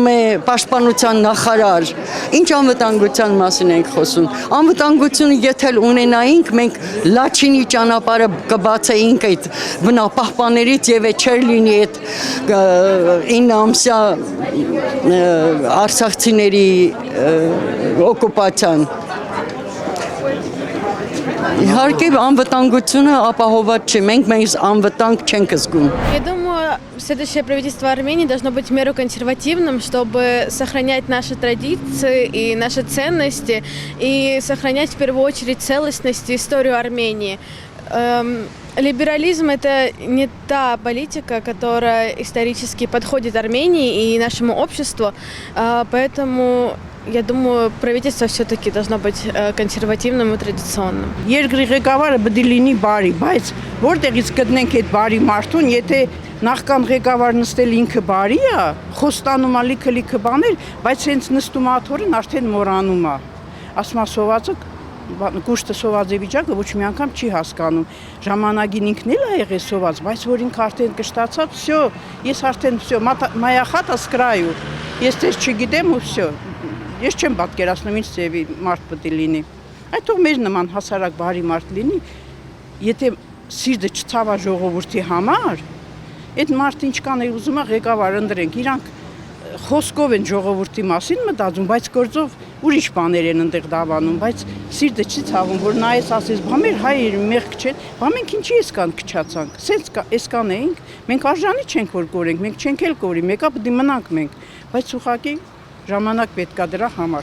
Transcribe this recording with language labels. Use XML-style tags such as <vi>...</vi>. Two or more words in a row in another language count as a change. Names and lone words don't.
<hy>է պաշտպանության նախարար։ Ինչ անվտանգության մասին ենք խոսում։ Անվտանգությունը եթե ունենայինք, մենք Լաչինի ճանապարհը կբացեինք այդ բնապահպաններից եւ այդ չէր լինի այդ 9 ամսյա արցախցիների օկուպացիան։ Իհարկե անվտանգությունը ապահոված չէ, մենք մեզ անվտանգ չենք զգում։</hy> <ru>Я думаю, следующее правительство Армении должно быть в меру консервативным, чтобы сохранять наши традиции и наши ценности, и сохранять в первую очередь целостность и историю Армении. Либерализм – это не та политика, которая исторически подходит Армении и нашему обществу, поэтому я думаю, правительство все-таки должно быть консервативным и традиционным.</ru> <hy>Երկրի ղեկավարը պետք է լինի բարի, բայց որտեղից գտնենք այդ բարի մարդուն, եթե նախքան ղեկավար նստել ինքը բարի է, խոստանում է լիքը բաներ, բայց հենց նստում է աթոռին արդեն մոռանում է։ Ասում է սովածը կուշտը սոված է վիճակը ոչ մի անգամ չի հասկանում։ Ժամանակին ինքն էլ է եղել սոված, բայց որ ինքը արդեն կշտացավ, всё, ես արդեն всё,</hy> <ru>моя хата с краю։</ru> <hy>Ես դες չգիտեմ ու всё։ Ես չեմ պատկերացնում ինչ ծեվի մարդ պետք է լինի։ Այդ թող մեր նման հասարակ բարի մարդ լինի, եթե սիրտը չցավա ժողովրդի համար, այդ մարդը ինչքան է ուզում է ղեկավար ընտրենք, իրանք խոսքով են ժողովրդի մասին մտածում, բայց գործով ուրիշ բաներ են այնտեղ դավանում, բայց սիրտը չի ցավում, որ նայես ասես, բա մեր հայերը մեղք չեն, բա մենք ինչի էսքան քչացանք, սենց էսքան էինք, մենք արժանի չենք որ կորենք, մենք չենք էլ կորի, մեկը պետք է մնանք մենք, բայց ուղղակի ժամանակ պետք է դրա համար։</hy>